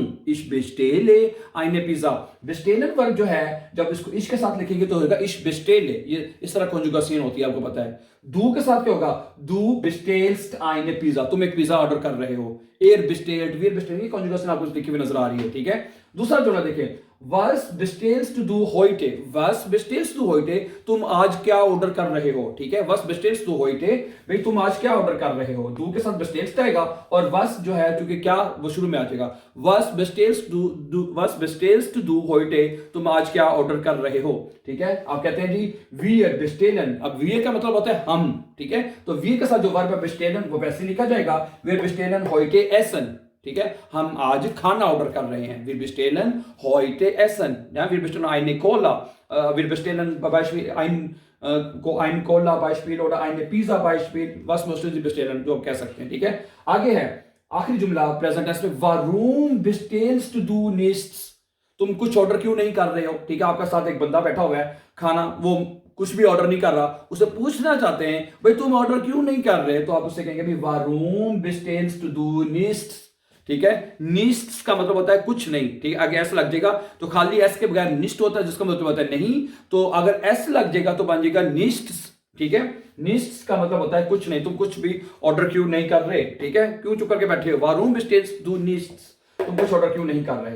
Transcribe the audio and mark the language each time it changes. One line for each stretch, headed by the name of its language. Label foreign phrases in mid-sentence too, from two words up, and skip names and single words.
German: Ich bestelle eine Pizza,
Hindi: बेस्टेलन वर्ब जो है जब इसको इश के साथ लिखेंगे तो होगा
German: ich bestelle,
Hindi: ये इस तरह कॉन्जुगेशन होती है, आपको पता है। दू के साथ क्या होगा?
German: du bestellst eine Pizza,
Hindi: तुम एक पिज्जा ऑर्डर कर रहे हो।
German: er bestellt, wir bestellt,
Hindi: ये कॉन्जुगेशन आपको लिखी हुई नजर आ रही है। ठीक है, दूसरा जोड़ा देखें,
German: was bestellst du heute, was bestellst du heute,
Hindi: तुम आज क्या ऑर्डर कर रहे हो। ठीक है,
German: was bestellst du heute,
Hindi: भाई तुम आज क्या ऑर्डर कर रहे हो। दू के साथ bestellst आएगा और was जो है क्योंकि क्या वो शुरू में आ जाएगा।
German: was bestellst du heute,
Hindi: तुम आज क्या ऑर्डर कर रहे हो। ठीक है, आप कहते हैं जी
German: wir bestellen,
Hindi: अब wir का मतलब होता है हम। ठीक है, तो wir के साथ जो वर्ब है bestellen वो वैसे लिखा जाएगा
German: wir bestellen heute essen।
Hindi: ठीक है, हम आज खाना ऑर्डर कर रहे हैं।
German: Wir bestellen heute Essen, ja, wir bestellen eine Cola, wir bestellen Beispiel ein Cola Beispiel oder eine Pizza Beispiel, was möchten Sie bestellen,
Hindi: जो आप कह सकते हैं। ठीक है, आगे है आखिरी जुमला
English: present tense
Hindi: में,
German: warum bestellst du nichts,
Hindi: तुम कुछ ऑर्डर क्यों नहीं कर रहे हो। ठीक है, आपका साथ एक बंदा बैठा हुआ है, खाना वो कुछ भी ऑर्डर नहीं कर रहा, उसे पूछना चाहते हैं भाई तुम ऑर्डर क्यों नहीं कर रहे, तो आप उससे कहेंगे भाई
German: warum bestellst du nichts।
Hindi: ठीक है, निस्ट का मतलब होता है कुछ नहीं। ठीक है, अगर एस लग जाएगा तो खाली एस के बगैर निस्ट होता है, जिसका मतलब होता है नहीं, तो अगर एस लग जाएगा तो बन जाएगा निस्ट। ठीक है, निस्ट का मतलब होता है कुछ नहीं, तुम कुछ भी ऑर्डर क्यों नहीं कर रहे। ठीक है, क्यों चुप करके बैठे हो,
German: warum bestellst du nichts,
Hindi: तुम कुछ ऑर्डर क्यों नहीं कर रहे।